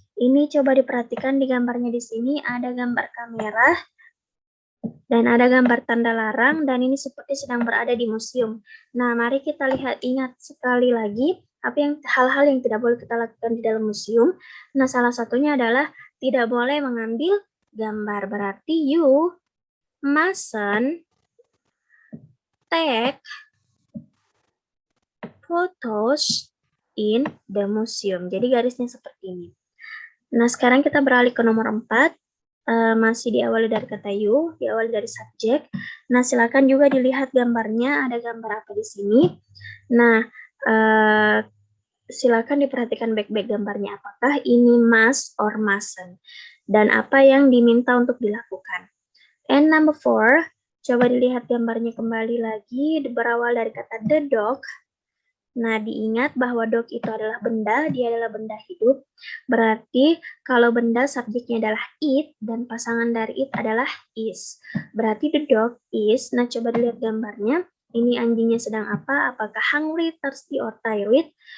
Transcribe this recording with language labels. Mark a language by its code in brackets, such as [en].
[id] Ini coba diperhatikan di gambarnya di sini ada gambar kamera dan ada gambar tanda larang, dan ini seperti sedang berada di museum. Nah, mari kita lihat, ingat sekali lagi hal-hal yang tidak boleh kita lakukan di dalam museum. Nah, salah satunya adalah tidak boleh mengambil gambar. Berarti [en] you mustn't take photos in the museum. [id] Jadi garisnya seperti ini. Nah, sekarang kita beralih ke nomor 4. Masih diawali dari kata you, diawali dari subjek. Nah, silakan juga dilihat gambarnya, ada gambar apa di sini. Nah, silakan diperhatikan baik-baik gambarnya, apakah ini must or mustn't, dan apa yang diminta untuk dilakukan. [en] And number 4, [id] coba dilihat gambarnya kembali lagi, berawal dari kata the dog. Nah, diingat bahwa dog itu adalah benda, dia adalah benda hidup. Berarti kalau benda subjeknya adalah it dan pasangan dari it adalah is. Berarti [en] the dog is. [id] Nah, coba dilihat gambarnya. Ini anjingnya sedang apa? Apakah [en] hungry, thirsty, or tired?